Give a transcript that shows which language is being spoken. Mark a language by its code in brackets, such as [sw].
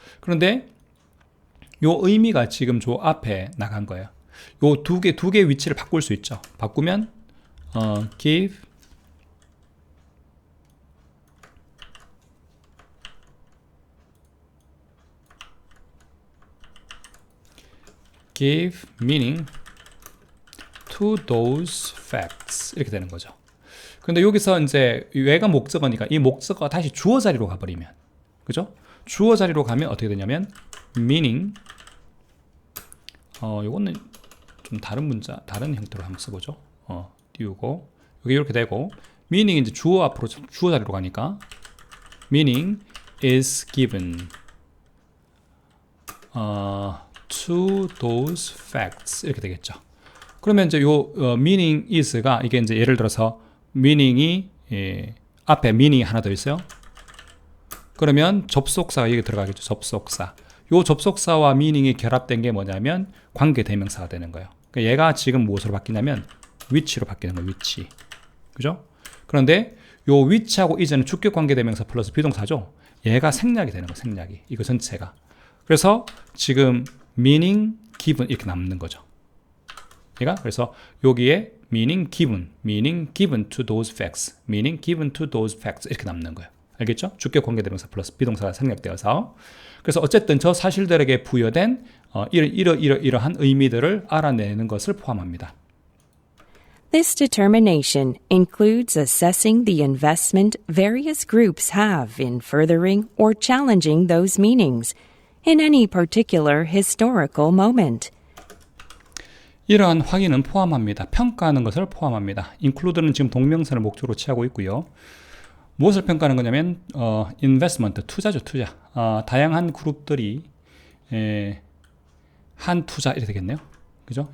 [ko] 그런데 요 의미가 지금 저 앞에 나간 거예요. 요 두 개 위치를 바꿀 수 있죠. 바꾸면 [en] give meaning to those facts [ko] 이렇게 되는 거죠. 근데 여기서 이제 얘가 목적어니까 이 목적어가 다시 주어 자리로 가버리면, 그죠? 주어 자리로 가면 어떻게 되냐면 meaning 요거는 좀 다른 형태로 한번 써보죠. 띄우고 여기 이렇게 되고 meaning 이제 주어 앞으로 주어 자리로 가니까 [en] meaning is given to those facts [ko] 이렇게 되겠죠. 그러면 이제 요 meaning is가 이게 이제 예를 들어서 meaning이 앞에 meaning 하나 더 있어요. 그러면 접속사가 여기 들어가겠죠. 접속사. 요 접속사와 meaning이 결합된 게 뭐냐면 관계 대명사가 되는 거예요. 그러니까 얘가 지금 무엇으로 바뀌냐면 which로 바뀌는 거예요. which. 그죠? 그런데 요 which하고 is는 주격 관계 대명사 플러스 비동사죠. 얘가 생략이 되는 거예요. 생략이. 이거 전체가. 그래서 지금 meaning given 이렇게 남는 거죠. 그래서 여기에 [en] meaning given to those facts, [ko] meaning given to those facts 이렇게 남는 거예요. 알겠죠? 주격 관계대명사 플러스 비동사가 생략되어서. 그래서 어쨌든 저 사실들에게 부여된 이러한 의미들을 알아내는 것을 포함합니다. [en] This determination includes assessing the investment various groups have in furthering or challenging those meanings in any particular historical moment. [ko] 이러한 확인은 포함합니다. 평가하는 것을 포함합니다. include는 지금 동명사를 목적으로 취하고 있고요. 무엇을 평가하는 거냐면 investment, 투자죠. 투자. 다양한 그룹들이 한 투자 이렇게 되겠네요. 그죠?